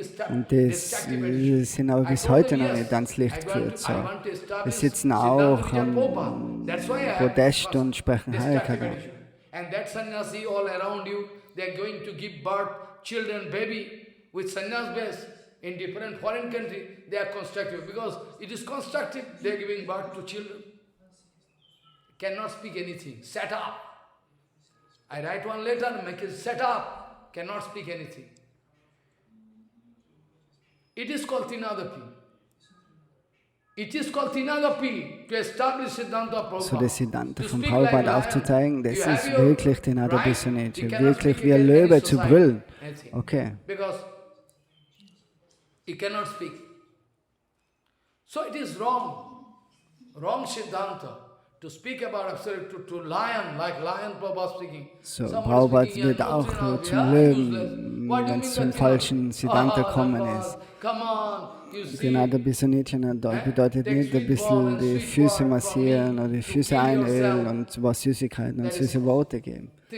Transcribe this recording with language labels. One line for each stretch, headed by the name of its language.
German: Und das sind aber bis heute noch nicht ans Licht geführt. So. Wir sitzen auch am Podest und sprechen Harikatha.
English: And that sannyasi all around you, they are going to give birth, children, baby, with sannyas base in different foreign countries, they are constructive. Because it is constructive, they are giving birth to children. Cannot speak anything, set up. I write one letter, make it set up, cannot speak anything. It is called Tinadapi. It is called Tinadapi to establish Siddhanta Prabhupada.
German: So das Siddhanta von Prabhupada aufzuzeigen, das ist wirklich Tinadapi Suniti, wirklich wie ein Löwe zu brüllen.
English: Okay. Because he cannot speak. So it is wrong Siddhanta. To speak about absolute, to lion, like lion Prabhupada speaking.
German: So, Prabhupada wird auch zum Löwen, wenn es zum falschen Siddhanta kommen ist. Tinadapi Suniti bedeutet nicht ein bisschen die Füße massieren oder die Füße einölen und was Süßigkeiten und süße Worte geben.